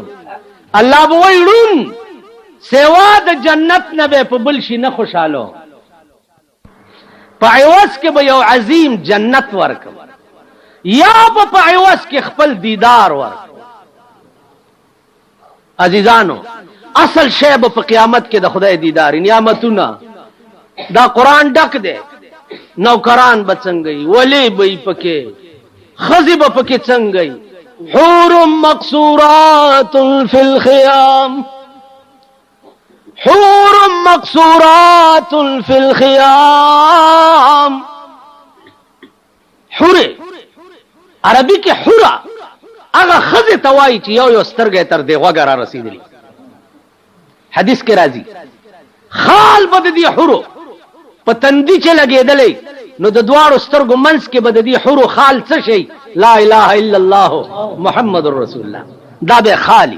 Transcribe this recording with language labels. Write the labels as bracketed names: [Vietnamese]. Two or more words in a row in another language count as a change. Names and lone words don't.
[Pashto] الله به وایي ړوند سوا د جنت نه به په بل شي نه خوشحالو، په عوض کې به یو عظیم جنت ورکم، یا به په عوض کې خپل دیدار ورکم. عزیزانو اصل شی به په قیامت کې د خدای دیدار. نعمتونه دا قرآن ډک دی. نوکران به څنګه ولی به پکې، ښځې به پکې څنګه، [Arabic] حور مقصورات فی الخیام، حور مقصورات فی الخیام. [Pashto] حور عربی کې حورا هغه ښځې ته وایي چې یو سترګې تر دې غوږه را رسېدلي. حدیث کې راځي خال به د دې حورو په تندي چې لګېدلی، نو د دواړو سترګو منځ کې به د دې حورو خال څه شي؟ [Arabic] لا اله الا الله محمد رسول الله.